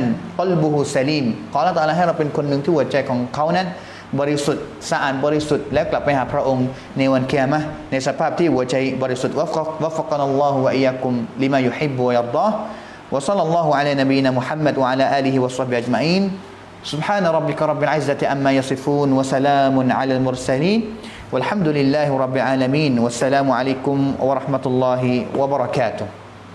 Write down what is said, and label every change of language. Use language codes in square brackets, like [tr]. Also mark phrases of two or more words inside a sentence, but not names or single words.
[ar] قلبه سليم [th] ขออัลเลาะห์ตะอาลาให้เราเป็นคนหนึ่งที่หัวใจของเขานั้นบริสุทธิ์สะอาดบริสุทธิ์แล้วกลับไปหาพระองค์ในวันกิยามะห์ในสภาพที่หัวใจบริสุทธิ์ [ar] وفقنا الله وإياكم لما يحب ويرضاه وصلى الله على نبينا محمد وعلى آله وصحبه أجمعين سبحان ربك رب العزة عما يصفون وسلام على المرسلين والحمد لله رب العالمين والسلام عليكم ورحمة الله وبركاته